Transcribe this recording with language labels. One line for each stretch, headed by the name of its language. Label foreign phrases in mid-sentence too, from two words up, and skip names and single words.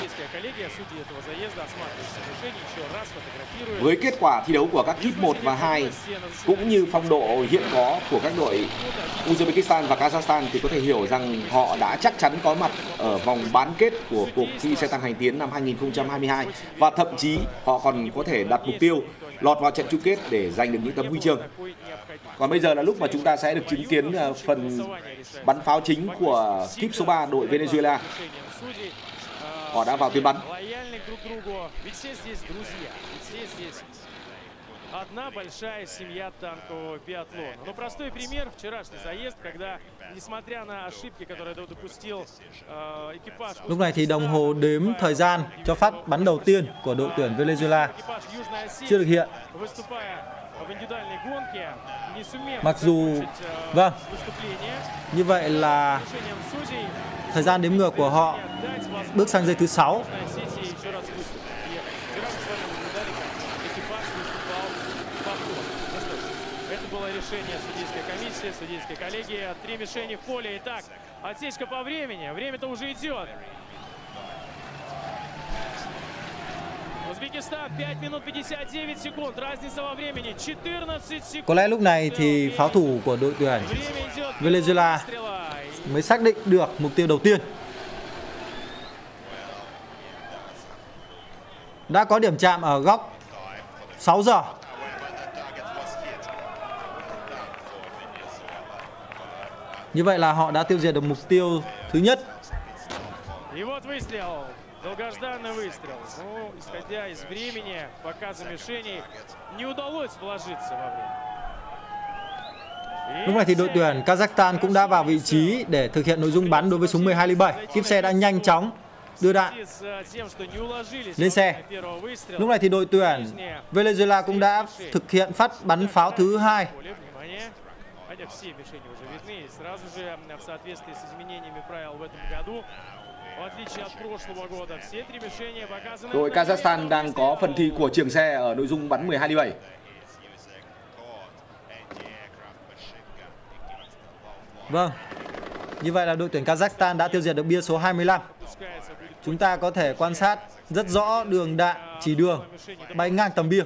Vietnamese: Với kết quả thi đấu của các heat 1 và 2 cũng như phong độ hiện có của các đội Uzbekistan và Kazakhstan thì có thể hiểu rằng họ đã chắc chắn có mặt ở vòng bán kết của cuộc thi xe tăng hành tiến năm 2022, và thậm chí họ còn có thể đặt mục tiêu lọt vào trận chung kết để giành được những tấm huy chương. Còn bây giờ là lúc mà chúng ta sẽ được chứng kiến phần bắn pháo chính của kíp số 3 đội Venezuela. Họ đã vào tuyến bắn.
Russian: одна большая семья танкового биатлона. Но простой пример – вчерашний заезд, когда, несмотря на ошибки, которые допустил экипаж...
Vietnamese: Lúc này thì đồng hồ đếm thời gian cho phát bắn đầu tiên của đội tuyển Venezuela chưa được hiện. Mặc dù, vâng, như vậy là thời gian đếm ngược của họ bước sang giây thứ 6.
Russian: Решение судейской комиссии, судейской коллегии. 3 мишени в поле. Итак, отсечка по времени. Время-то уже идет. Узбекистан 5 минут 59 секунд. Разница во времени 14 секунд.
Vietnamese: Có lẽ lúc này thì pháo thủ của đội tuyển Venezuela mới xác định được mục tiêu đầu tiên. Đã có điểm chạm ở góc 6 giờ. Như vậy là họ đã tiêu diệt được mục tiêu thứ nhất.
Russian: Долгожданный выстрел. Ну, исходя из времени, показа мишеней, не удалось вложиться во время.
Vietnamese: Lúc này thì đội tuyển Kazakhstan cũng đã vào vị trí để thực hiện nội dung bắn đối với súng 12 ly 7. Kíp xe đã nhanh chóng đưa đạn lên xe. Lúc này thì đội tuyển Venezuela cũng đã thực hiện phát bắn pháo thứ hai.
Russian: Хотя все мишени уже видны, и сразу же в соответствии с изменениями правил в этом году, в отличие от прошлого года, все 3 мишени показаны.
Vietnamese: Đội Kazakhstan đang có phần thi của trường xe ở nội dung bắn 12 ly 7. Vâng, như vậy là đội tuyển Kazakhstan đã tiêu diệt được bia số 25. Chúng ta có thể quan sát rất rõ đường đạn chỉ đường bay ngang tầm bia.